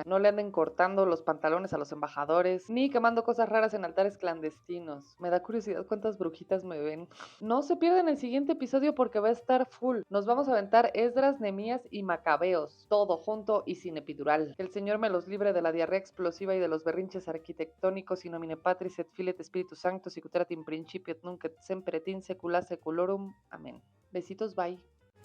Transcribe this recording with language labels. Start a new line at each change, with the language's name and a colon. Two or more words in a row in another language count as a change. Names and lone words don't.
Spanish: No le anden cortando los pantalones a los embajadores, ni quemando cosas raras en altares clandestinos. Me da curiosidad cuántas brujitas me ven. No se pierdan el siguiente episodio porque va a estar full. Nos vamos a aventar Esdras, Nehemías y Macabeos. Todo junto y sin epidural. Que el Señor me los libre de la diarrea explosiva y de los berrinches arquitectónicos
Latin: in nomine Patris et Filii et Spiritus Sanctus sic ut erat in principio et nunc et semper et in saecula saeculorum.
Spanish: Amén. Besitos, bye.